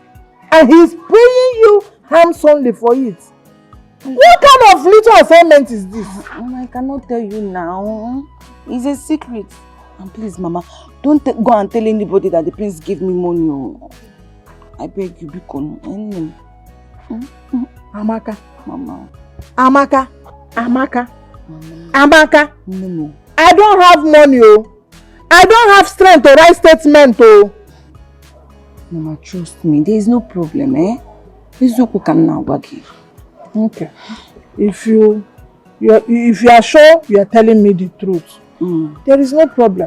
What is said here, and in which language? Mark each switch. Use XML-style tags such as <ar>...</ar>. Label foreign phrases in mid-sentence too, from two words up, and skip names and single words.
<en>And he's paying you handsomely for it? What kind of little assignment is this? Mama, I cannot tell you now. It's a secret. And please, Mama, don't go and tell anybody that the prince gave me money. I beg you, Bikon. Amaka. Mama. Amaka. Amaka. Mama. Amaka. No. I don't have money, oh. I don't have strength to write statement, oh. Mama, trust me. There is no problem, eh? Izuku can now wagi. Okay. If you are sure you are telling me the truth, there is no problem.</en>